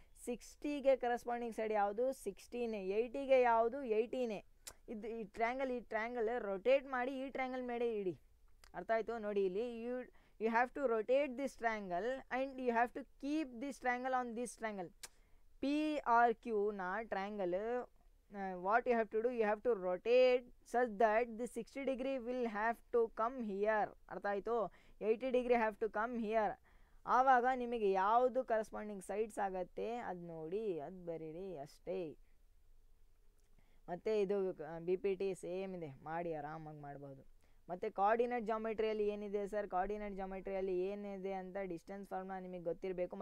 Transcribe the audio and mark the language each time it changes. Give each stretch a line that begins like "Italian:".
Kannada: 60ಗೆ corresponding side ಯಾವುದು 16, 80ಗೆ ಯಾವುದು 18. ಇದು ಈ ಟ್ರ್ಯಾಂಗಲ್ ರೊಟೇಟ್ ಮಾಡಿ ಈ ಟ್ರ್ಯಾಂಗಲ್ ಮೇಲೆ ಇಡಿ. ಅರ್ಥ ಆಯಿತು. ನೋಡಿ ಇಲ್ಲಿ
English: You have to rotate this triangle and you have to keep this triangle on this triangle. P R ಕ್ಯೂನ triangle what you have to do, you have to rotate such that the 60 degree will have to come here.
Kannada: ಅರ್ಥ ಆಯಿತು.
English: 80 degree have to come here.
Kannada: ಆವಾಗ ನಿಮಗೆ ಯಾವುದು corresponding sides ಆಗುತ್ತೆ ಅದು ನೋಡಿ ಅದು ಬರೀರಿ ಅಷ್ಟೇ. ಮತ್ತು ಇದು ಬಿ ಪಿ ಟಿ ಸೇಮ್ ಇದೆ, ಮಾಡಿ ಆರಾಮಾಗಿ ಮಾಡ್ಬೋದು. ಮತ್ತು ಕೋಆರ್ಡಿನೇಟ್ ಜಾಮೆಟ್ರಿಯಲ್ಲಿ ಏನಿದೆ ಸರ್, ಕೋಆರ್ಡಿನೇಟ್ ಜಾಮೆಟ್ರಿಯಲ್ಲಿ ಏನಿದೆ ಅಂತ ಡಿಸ್ಟೆನ್ಸ್ ಫಾರ್ಮುಲಾ ನಿಮಗೆ ಗೊತ್ತಿರಬೇಕು.